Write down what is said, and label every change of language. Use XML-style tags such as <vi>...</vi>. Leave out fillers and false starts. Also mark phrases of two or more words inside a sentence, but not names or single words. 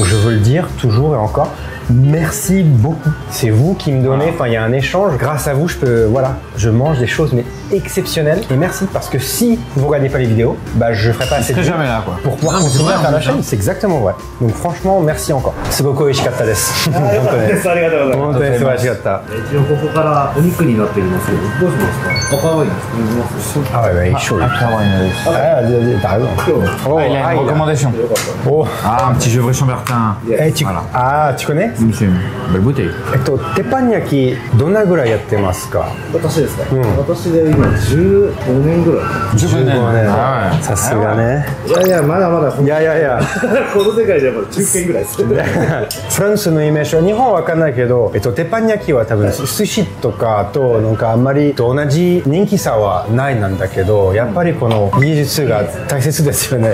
<fr>Donc je veux le dire toujours et encore, Merci beaucoup. C'est vous qui me donnez, enfin il y a un échange. Grâce à vous, je mange des choses mais exceptionnelles. Et merci parce que si vous regardez pas les vidéos, bah je ferai pas assez de vues jamais là quoi. pour pouvoir continuer à faire la chaîne. C'est exactement vrai. Donc franchement, merci encore.</fr> <ja>すごく美味しかったです. 本当に素晴らしかった。一応ここからお肉になっていますけど、どうしますか？赤ワイン作ります。</ja> <fr>Ah ouais, bah, chaud. T'as raison. Oh, Ah, il a une recommandation. Oh. Ah, un petit Gevrey Chambertin. Voilà. Ah, tu connais? C'est une belle bouteille.</fr> <ja>鉄板焼きどんなぐらいやってますか？私ですか？私で今15年ぐらい。 15年。ああ、さすがね。いやいや、まだまだ。いやいやいや。この世界ではまだ10件ぐらいです。フランスのイメージは日本は分かんないけど、鉄板焼きは多分寿司とかとなんかあんまり同じ人気さはないなんだけど、やっぱりこの技術が大切ですよね。</ja>